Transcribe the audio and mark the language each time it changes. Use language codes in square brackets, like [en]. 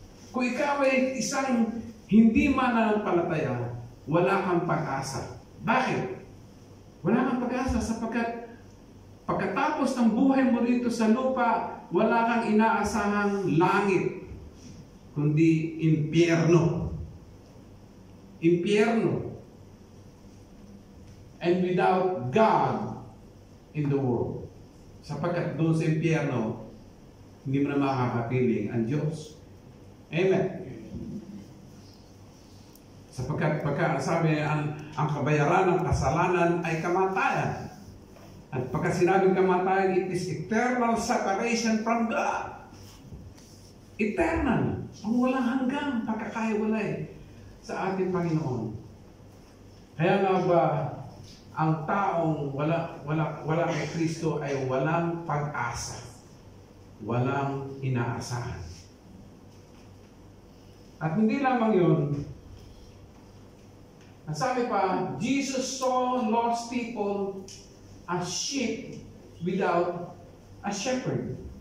[tl] Kung ikaw ay isang hindi mananampalataya, wala kang pag-asa. Bakit? Wala kang pag-asa sapagkat pagkatapos ng buhay mo rito sa lupa, wala kang inaasahang langit, kundi impyerno. Impyerno. [en] And without God in the world. [tl] Sapagkat doon sa impyerno, hindi mo na makakapiling ang Diyos. Amen. Sapagkat sabi ang kabayaran ng kasalanan ay kamatayan. At pagka sinabing kamatayan, [en] it is eternal separation from God. Eternal. [tl] Ang walang hanggang pagkakahiwalay sa ating Panginoon. Kaya nga ba, ang taong wala kay Kristo ay walang pag-asa. Walang inaasahan. At hindi lamang yun, ang sabi pa, [en] Jesus saw lost people as sheep without a shepherd.